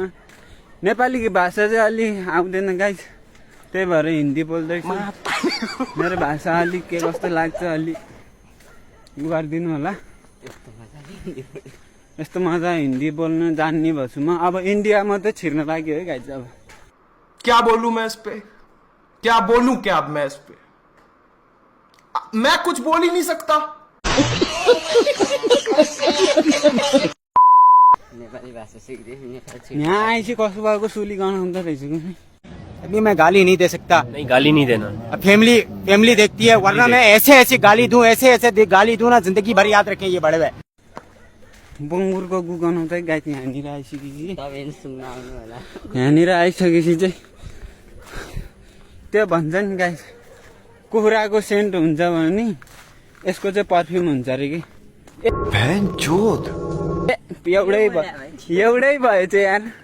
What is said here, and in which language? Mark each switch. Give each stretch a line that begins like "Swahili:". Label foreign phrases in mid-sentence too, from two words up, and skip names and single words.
Nepali: नेपाली भाषा चाहिँ अलि आउँदैन गाइस, त्यही भएर हिन्दी बोल्दैछु। मेरो भाषा अलिक के कस्तो लाग्छ अलि गरिदिनु होला। यस्तो मजा हिन्दी बोल्न जान्ने भएछु म। अब इन्डिया मात्रै छिर्न लाग्यो है गाइस। अब
Hindi: क्या बोलूं मैं इस पे, क्या बोलूं क्या मैं इस पे, मैं कुछ बोल ही नहीं सकता।
Nepali: यहाँ आएपछि कसो भएको सुली गनाउँदो रहेछ कि।
Hindi: अभी मैं गाली नहीं दे सकता। नहीं गाली नहीं देना। अब फैमिली देखती है, वरना मैं ऐसे गाली दूं, ऐसे गाली दूं ना, जिंदगी भर याद रखें ये बड़े हुए।
Nepali: बङ्गुरको गु गनाउँदै गाई यहाँनिर आइसकेपछि यहाँनिर आइसकेपछि चाहिँ त्यो भन्छ नि गाई कुखुराको सेन्ट हुन्छ भने यसको चाहिँ पर्फ्युम हुन्छ अरे कि। एउटै भयो चाहिँ यार।